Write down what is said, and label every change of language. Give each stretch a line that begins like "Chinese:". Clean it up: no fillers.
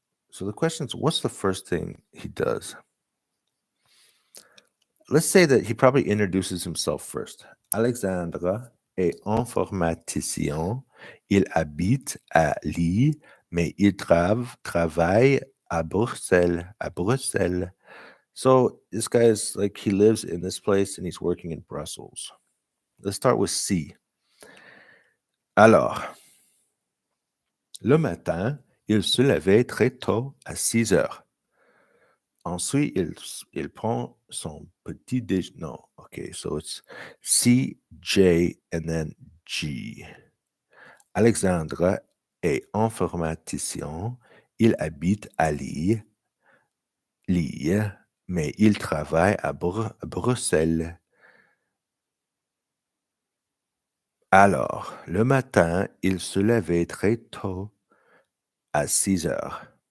English: So the question is, what's the first thing he does? Let's say that he probably introduces himself first.
French: Alexandre est informaticien. Il habite à Lille, mais il travaille à Bruxelles. À Bruxelles.
English: So this guy is like, he lives in this place and he's working in Brussels. Let's start with C.
French: Alors, le matin, il se levait très tôt à 6h. Ensuite, il prend son petit déjeuner.
English: No, okay, so it's C, J, and then G.
French: Alexandre est informaticien. Il habite à Lille, mais il travaille à Bruxelles. Alors, le matin, il se levait très tôt, à 6 heures.